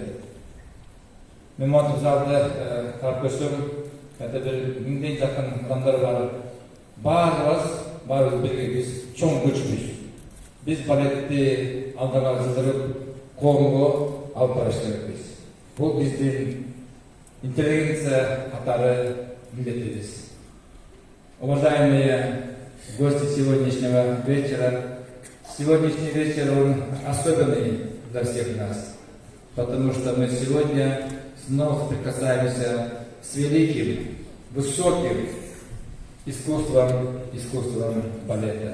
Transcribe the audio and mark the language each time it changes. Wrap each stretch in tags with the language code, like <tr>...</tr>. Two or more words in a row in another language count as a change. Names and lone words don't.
<ky>Мен монтип залда карап көрсөм, это бир 1000ден жакын адамдар бар. Баарыбыз бирге биз чоң күчпүз. Биз балетти алдыга жылдырып, коомго алып барыш керекпиз. Бул биздин интеллигенция катары милдетибиз.</ky> <ru>Уважаемые гости сегодняшнего вечера, сегодняшний вечер он особенный для всех нас, потому что мы сегодня снова соприкасаемся с великим, высоким искусством балета.</ru>